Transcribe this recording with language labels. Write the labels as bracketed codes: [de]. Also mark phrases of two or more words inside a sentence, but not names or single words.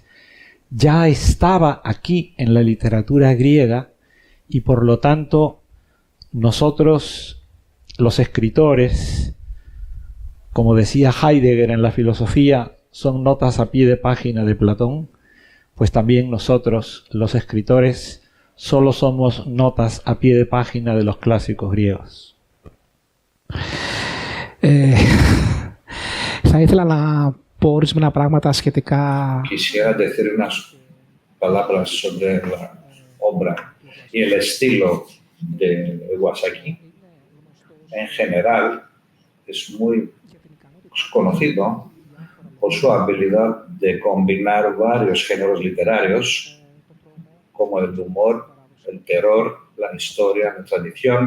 [es] ya estaba aquí en la literatura griega y por lo tanto nosotros, los escritores, como decía Heidegger en la filosofía, son notas a pie de página de Platón, pues también nosotros, los escritores, solo somos notas a pie de página de los clásicos griegos. [el] Θα ήθελα να πω ορισμένα πράγματα σχετικά. [es] Quisiera decir unas palabras sobre la obra y el estilo de Iwasaki. En general, es muy conocido por su habilidad de combinar varios géneros literarios, como el humor, el terror, la historia, la tradición.